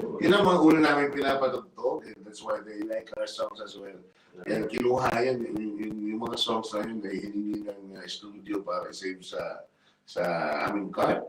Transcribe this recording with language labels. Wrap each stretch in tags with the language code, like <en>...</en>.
<tl>Yun ang mga ulo namin pinapatugtog.</tl> <en>And that's why they like our songs as well.</en> <tl>And kinuha yan, yung mga songs na yun, ay hiningi ng studio para i-save sa aming card.</tl>